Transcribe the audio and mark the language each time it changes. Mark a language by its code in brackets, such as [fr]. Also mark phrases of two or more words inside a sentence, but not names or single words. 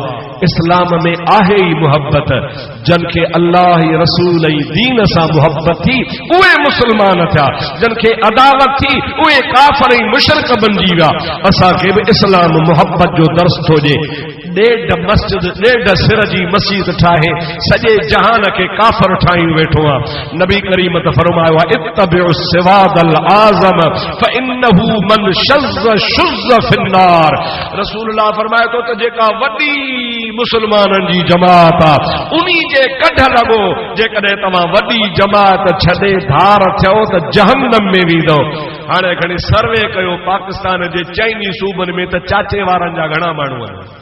[sd] इस्लाम में आहे ई मुहब्बत। जिनखे अल्लाह रसूल ऐं दीन सां मुहब्बत थी उहे मुसलमान थिया, जिनखे अदावत थी उहे काफ़िर ऐं मुशरिक बणिजी विया। असांखे बि इस्लाम मुहब्बत जो दर्स थो ॾे। ॾेढ मस्जिद, ॾेढ सिर जी मस्जिद ठाहे सॼे जहान खे काफ़िर ठाहियूं वेठो आहे। नबी करीम त फरमायो आहे [ar] اتبعوا السواد الأعظم فإنه من شذ شذ في النار. [sd] रसूलुल्लाह फरमाए थो त जेका वॾी मुसलमाननि जी जमात आहे उन्ही जे कढ लॻो। जेकॾहिं तव्हां वॾी जमात छॾे धार थियो त जहन्नम में वेंदो। हाणे खणी सर्वे कयो पाकिस्तान जे चइनी सूबनि में त चाचे वारनि जा घणा माण्हू आहिनि।